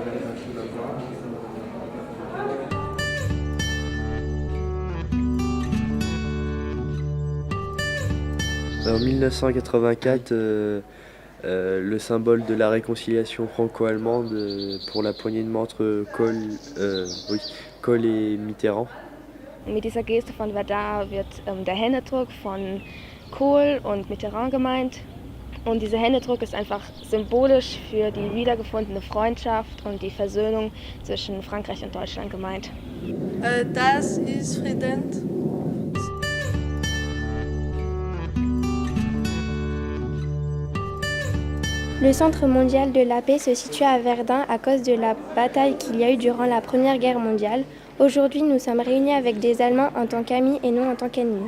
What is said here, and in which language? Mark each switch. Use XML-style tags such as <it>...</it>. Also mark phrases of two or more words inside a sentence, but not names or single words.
<fr>En 1984, le symbole de la réconciliation franco-allemande pour la poignée de main entre Kohl et Mitterrand.</fr> <de>Mit dieser Geste von Verdun wird der Händedruck von Kohl und Mitterrand gemeint. Und dieser Händedruck ist einfach symbolisch für die wiedergefundene Freundschaft und die Versöhnung zwischen Frankreich und Deutschland gemeint. Das ist Frieden.</de> <fr>Le Centre mondial de la paix se situe à Verdun à cause de la bataille qu'il y a eu durant la Première Guerre mondiale. Aujourd'hui, nous sommes réunis avec des Allemands en tant qu'amis et non en tant qu'ennemis.</fr>